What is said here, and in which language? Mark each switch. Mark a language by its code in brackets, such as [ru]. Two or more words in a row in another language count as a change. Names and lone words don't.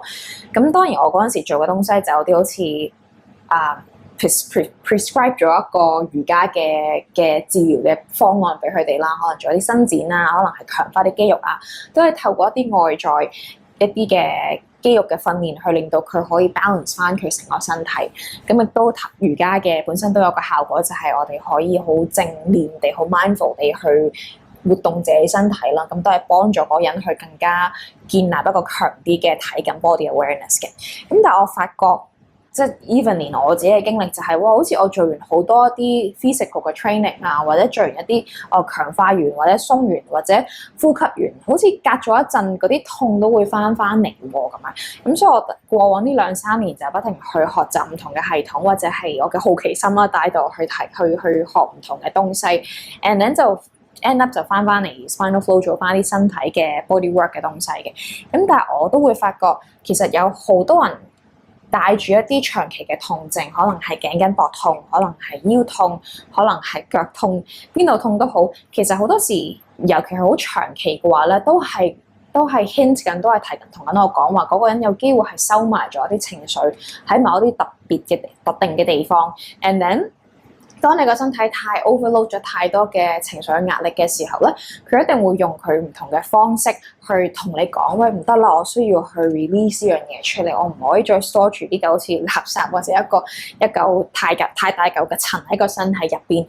[yue] 咁當然我嗰陣時做嘅東西就有啲好似prescribe 咗一個瑜伽嘅治療嘅方案俾佢哋啦，可能做一啲伸展啊，可能係強化啲肌肉啊，都係透過一啲外在一啲嘅肌肉嘅訓練去令到佢可以 balance 翻佢成個身體。咁亦都瑜伽嘅本身都有個效果，就係我哋可以好正面地、好 mindful 地去活動自己身體啦。咁都係幫助嗰人去更加建立一個強啲嘅體感 [en] body awareness [yue] 嘅。咁但係我發覺，即係 even 連我自己嘅經歷就係，好似我做完好多啲 physical 嘅 training 啊，或者做完一啲強化完或者鬆完或者呼吸完，好似隔咗一陣嗰啲痛都會翻嚟喎咁樣。咁所以我過往呢2-3年就不停去學習唔同嘅系統，或者係我嘅好奇心啦，帶到去學唔同嘅東西 ， [en] and then [yue] 就 [en] end up [yue] 就翻嚟 [en] spinal flow [yue] 做翻啲身體嘅 [en] body work [yue] 嘅東西嘅。咁但係我都會發覺，其實有好多人帶住一啲長期嘅痛症，可能係頸筋膊痛，可能係腰痛，可能係腳痛，邊度痛都好。其實好多時，尤其係好長期嘅話咧，都係 hint 緊，都係提緊同緊我講話，嗰個人有機會係收埋咗一啲情緒喺某一啲特定嘅地方， [en] and then [yue] 當你個身體太 overload 咗太多嘅情緒壓力嘅時候咧，佢一定會用佢唔同嘅方式去同你講，喂，唔得啦，我需要去 release 呢樣嘢出嚟，我唔可以再 store 住呢嚿好似垃圾或者一嚿太大嚿嘅塵喺個身體入邊。